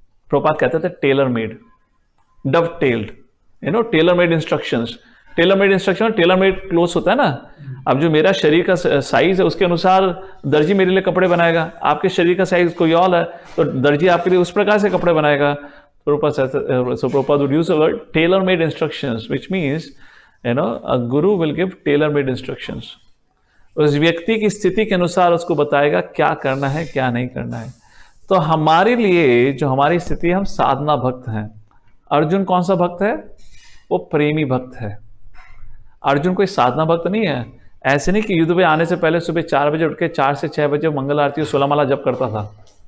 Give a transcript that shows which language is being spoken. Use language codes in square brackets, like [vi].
[hi] प्रभुपाद कहते थे tailor made, Dove tailed, tailor made instructions. Tailor made instruction, tailor made cloth होता है ना। अब जो मेरा शरीर का साइज है उसके अनुसार दर्जी मेरे लिए कपड़े बनाएगा। आपके शरीर का साइज कोई और है तो दर्जी आपके लिए उस प्रकार से कपड़े बनाएगा। [en] Prabhupada would use the word tailor-made instructions, which means, a guru will give tailor-made instructions. [hi] उस व्यक्ति की स्थिति के अनुसार उसको बताएगा क्या करना है क्या नहीं करना है। तो हमारे लिए जो हमारी स्थिति है, हम साधना भक्त हैं। अर्जुन कौन सा भक्त है? वो प्रेमी भक्त है। अर्जुन कोई साधना भक्त नहीं है। ऐसे नहीं कि युद्ध में आने से पहले सुबह 4 बजे उठ के 4 से 6 बजे मंगल आरती और 16 माला जप करता था।